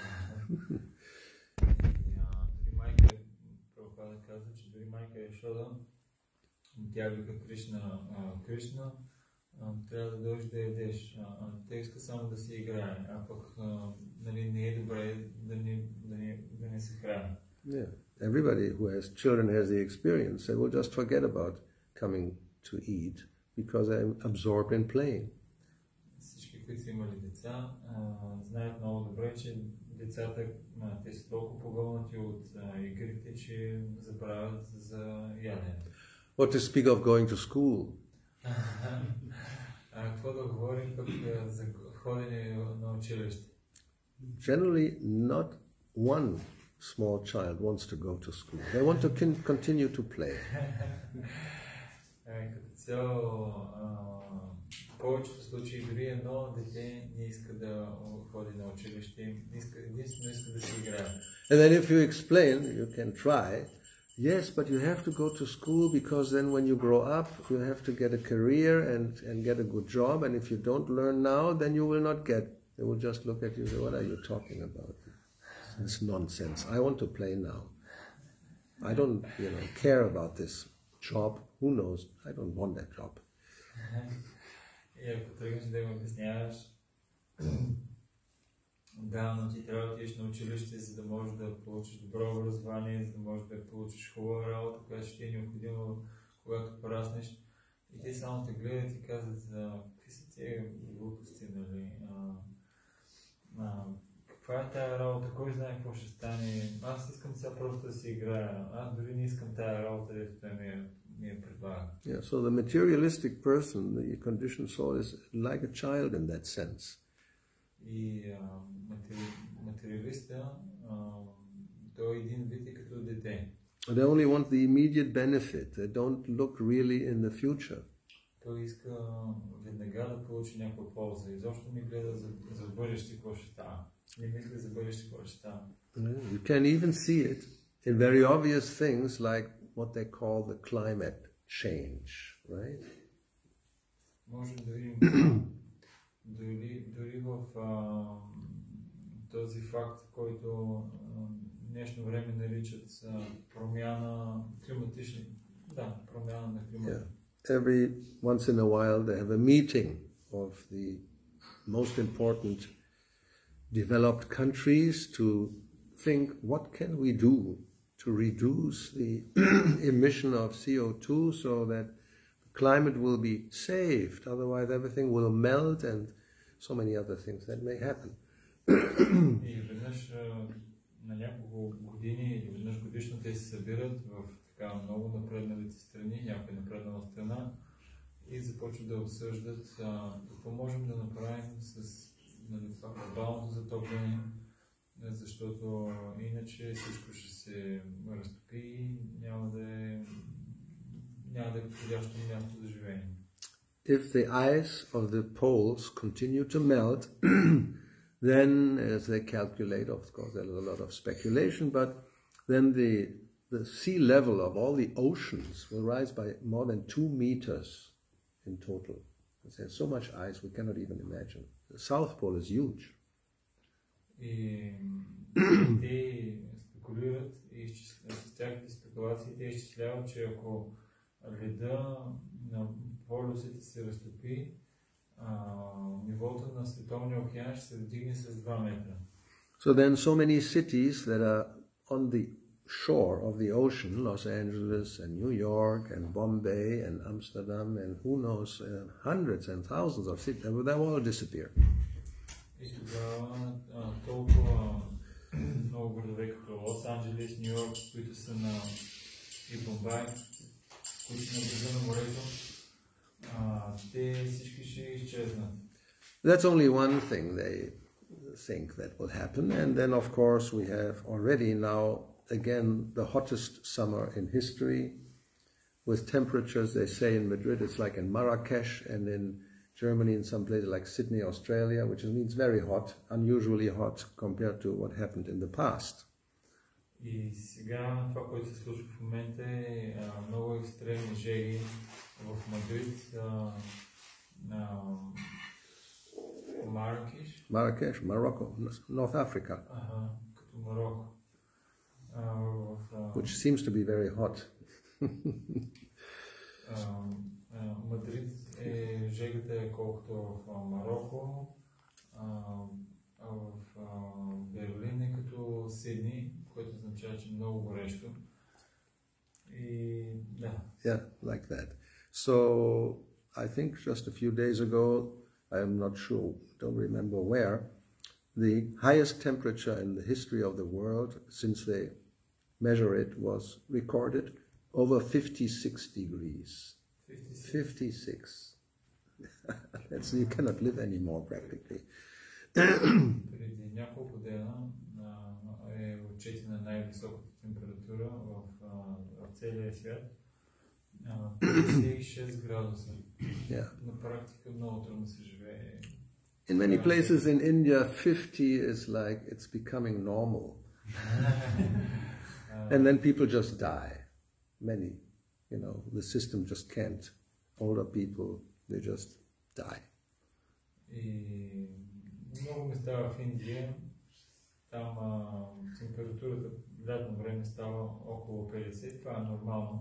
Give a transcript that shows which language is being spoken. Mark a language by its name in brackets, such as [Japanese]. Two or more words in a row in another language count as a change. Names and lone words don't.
[Bulgarian] Дори майка, Прабхупада казва, че дори майка Яшода, тя вика Кришна, трябва да дойдеш да ядеш. Те иска само да си играе, а пък не е добре да не се храни. [English] Yeah, everybody who has children has the experience. They will just forget about coming to eat because they're absorbed in playing. [Bulgarian] Всички, които са имали деца, знаят много добре, че децата те са толкова погълнати от игрите, че забравят за ядене. [English] What to speak of going to school? [Bulgarian] Какво да говорим пък за ходене на училище? [English] Generally, not one small child wants to go to school. They want to continue to play. [Bulgarian] Като цяло, повечето случаи дори едно дете не иска да ходи на училище, единствено иска да си играе. [English] And then if you explain, you can try, yes, but you have to go to school because then when you grow up, you have to get a career and get a good job, and if you don't learn now, then you will not get. They will just look at you and say, what are you talking about? It's nonsense. I want to play now. I don't, care about this job. Who knows? I don't want that job. [Bulgarian] И ако тръгнеш да им обясняваш, да, но ти трябва да отидеш на училище, за да можеш да получиш добро образование, за да можеш да получиш хубава работа, която ще ти е необходима, когато пораснеш. И те само те гледат и казват, какви са тия глупости, нали? Каква е тая работа? Кой знае какво ще стане? Аз искам сега просто да си играя. Аз дори не искам тая работа, дето той ми е предлага. [English] Yeah, so the materialistic person, the conditioned soul, is like a child in that sense. [Bulgarian] И материалиста, той един вид е като дете. [English] They only want the immediate benefit. They don't look really in the future. [Bulgarian] Той иска веднага да получи някаква полза. Изобщо не гледа за бъдеще какво ще става. Не мисли за бъдеще какво ще става. [English] You can even see it in very obvious things like what they call the climate change, right? [Bulgarian] Може да видим дори в този факт, който днешно време наричат промяна, Да, промяна на климата. [English] Yeah. Every once in a while they have a meeting of the most important developed countries to think what can we do to reduce the emission of CO2 so that the climate will be saved, otherwise everything will melt and so many other things that may happen. [Bulgarian] И веднъж на няколко години или веднъж годишно те се събират в така много напредналите страни, някоя напреднала страна и започват да обсъждат какво можем да направим с това глобалното затопляне, защото иначе всичко ще се разтопи и няма да е подходящо място за живеене. [English] If the ice of the poles continue to melt, then as they calculate, of course there's a lot of speculation, but then the sea level of all the oceans will rise by more than 2 meters in total. There's so much ice we cannot even imagine. The South Pole is huge. [Bulgarian] И те спекулират и с тяхните спекулации те изчисляват, че ако леда на полюсите се разтопи, нивото на световния океан ще се вдигне с 2 метра. [English] So then so many cities that are on the shore of the ocean, Los Angeles and New York and Bombay and Amsterdam and who knows, hundreds and thousands of cities, they will all disappear. [Bulgarian] И тогава толкова много градове като Лос Анджелес, Нью Йорк, които са на и Бомбай, които са на брега на морето, те всички ще изчезнат. [English] That's only one thing they think that will happen, and then of course we have already now again the hottest summer in history, with temperatures, they say in Madrid it's like in Marrakesh, and in Germany in some places like Sydney, Australia, which means very hot, unusually hot compared to what happened in the past. [Bulgarian] И сега това, което се случва в момента е много екстремни жеги в Мадрид, [English] Marrakesh, Morocco, North Africa, [Bulgarian] като Марокко, [English] which seems to be very hot. [Bulgarian] Мадрид жегата е колкото в Марокко, в Берлин е като Сидни, което означава, че много горещо. И да. [English] Yeah, like that. So I think just a few days ago, I am not sure, don't remember where, the highest temperature in the history of the world since they measure it was recorded over 56 degrees. 56. That's, you cannot live anymore practically. [Bulgarian] Преди няколко дена е отчетена най-високата температура в целия свят. 56 градуса. На практика много трудно се живее. [English] In many places in India, 50 is like, it's becoming normal. And then people just die. Many, you know, the system just can't. Older people, they just die. [Bulgarian] И много места в Индия, там температурата в лятно време става около 50, това е нормално.